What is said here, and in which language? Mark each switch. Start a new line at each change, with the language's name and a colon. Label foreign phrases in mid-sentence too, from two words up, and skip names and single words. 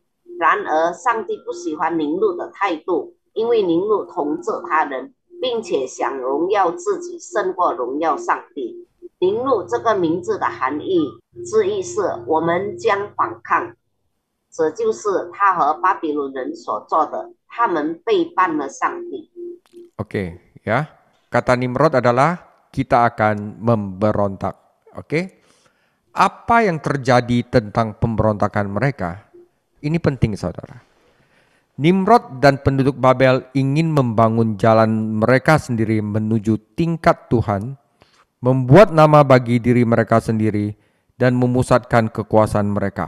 Chinese: 然而，上帝不喜欢宁禄的态度，因为宁禄统治他人，并且想荣耀自己胜过荣耀上帝。宁禄这个名字的含义之一是我们将反抗，这就是他和巴比伦人所做的，他们背叛了上帝。
Indonesian: Oke, ya. Kata Nimrod adalah kita akan memberontak. Oke. Apa yang terjadi tentang pemberontakan mereka? Ini penting, saudara. Nimrod dan penduduk Babel ingin membangun jalan mereka sendiri menuju tingkat Tuhan, membuat nama bagi diri mereka sendiri, dan memusatkan kekuasaan mereka.